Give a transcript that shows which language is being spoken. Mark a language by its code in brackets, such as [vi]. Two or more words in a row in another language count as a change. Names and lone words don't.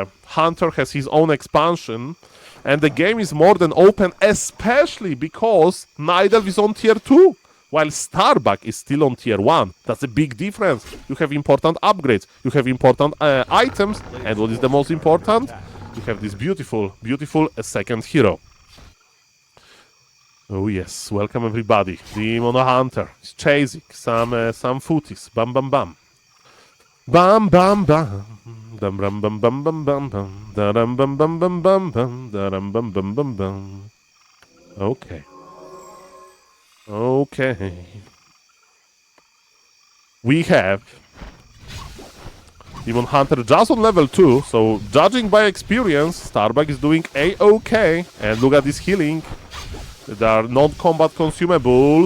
[en] Hunter has his own expansion, and the game is more than open, especially because Nidelf is on tier 2, while Starbuck is still on tier 1. That's a big difference. You have important upgrades, you have important items, and what is the most important? You have this beautiful, beautiful second hero. Oh yes, welcome everybody. Demon Hunter is chasing some footies. Bam bam bam. Bam bam bam. Dum bam bam bam bam bam bam. Da bam bam bam bam bam bam. Da bam bam bam bam bam. Okay. Okay. We have Demon Hunter just on level 2, so judging by experience, Starbuck is doing a-okay. And look at this healing. There are non-combat consumables.